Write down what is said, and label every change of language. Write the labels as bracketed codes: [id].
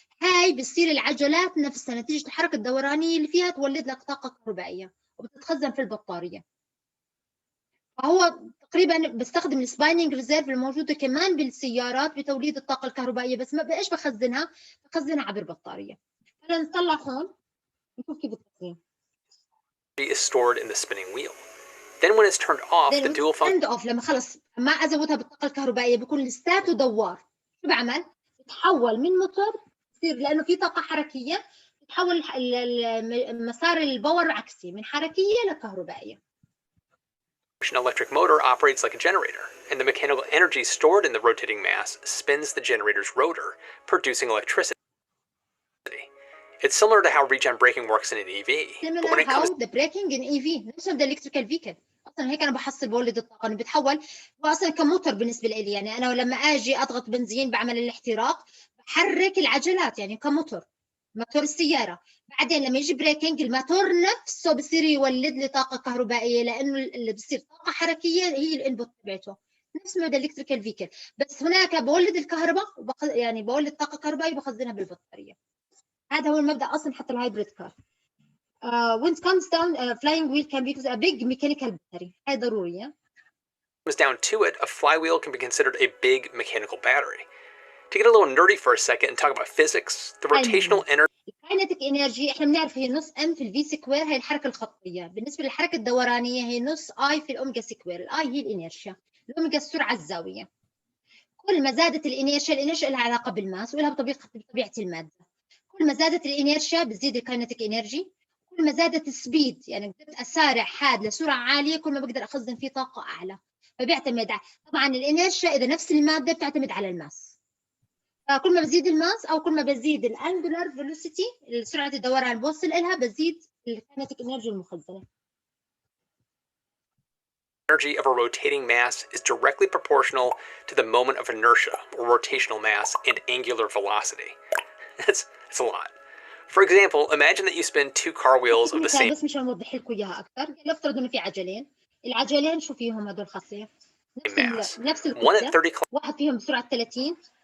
[ar] هاي بتصير العجلات نفسها نتيجه الحركه الدورانيه اللي فيها تولد لك طاقه كهربائيه وبتتخزن في البطاريه. فهو تقريبا بستخدم السبايننج ريزيرف الموجوده كمان بالسيارات بتوليد الطاقه الكهربائيه، بس ما بايش بخزنها عبر بطاريه. خلينا نطلع هون نشوف كيف التصميم. [en] is stored in the spinning wheel. Then when it's turned off, the dual function [ar] لما خلص ما ازودها بالطاقه الكهربائيه بيكون لساته دوار. شو بعمل؟ بتحول من موتور يصير لانه في طاقه حركيه، بتحول مسار الباور عكسي من حركيه لكهربائيه. [en] electric motor operates like a generator, and the mechanical energy stored in the rotating mass spins the generator's rotor, producing electricity. It's similar to how regen braking works in an EV. But when it comes the braking in EV [ar] نفس [en] the electrical vehicle. [ar] اصلا هيك انا بحصل بولد الطاقه، انه بتحول واصلا كموتور بالنسبه لي. يعني انا لما اجي اضغط بنزين بعمل الاحتراق، بحرك العجلات يعني كموتور، موتور السياره. بعدين لما يجي بريكنج الموتور نفسه بصير يولد لي طاقه كهربائيه، لانه اللي بصير طاقه حركيه هي الانبوت تبعته، نفس ما الالكتريكال فيكل. بس هناك بولد الكهرباء يعني بولد طاقه كهربائيه وبخزنها بالبطاريه. هذا هو المبدا اصلا حتى الهايبريد كار. [en] when it comes down flying wheel can be a big mechanical battery. [ar] هاي ضرورية. [en] comes down to it, a flywheel can be considered a big mechanical battery. To get a little nerdy for a second and talk about physics, the rotational energy [ar] kinetic energy احنا بنعرف هي نص m في الفي سكوير، هي الحركة الخطية. بالنسبة للحركة الدورانية هي نص I في الأوميجا سكوير. الاي هي الانيرشيا، الأوميجا السرعة الزاوية. كل ما زادت الانيرشيا لها علاقة بالماس ولها بطبيعة المادة. كل ما زادت الانيرشيا بتزيد الكاينتيك انرجي. كل ما زادت السبيد يعني بدأت أسارع حاد لسرعة عالية، كل ما بقدر أخزن فيه طاقة أعلى. فبيعتمد طبعا الانيرشيا إذا نفس المادة بتعتمد على الماس. فكل ما بزيد الماس أو كل ما بزيد الأنجولار فيلوسيتي سرعة الدوران بوصل إلها، بزيد الكاينتيك انرجي المخزنة. [en] energy of a rotating mass is directly proportional to the moment of inertia, or rotational mass, and angular velocity. That's a lot. For example, imagine that you spin two car wheels of the same [ar] بس مشان اوضح لكم اياها اكثر، نفترض انه في عجلين، العجلين شو فيهم هدول خاصيه؟ نفس الكتله، واحد فيهم بسرعه 30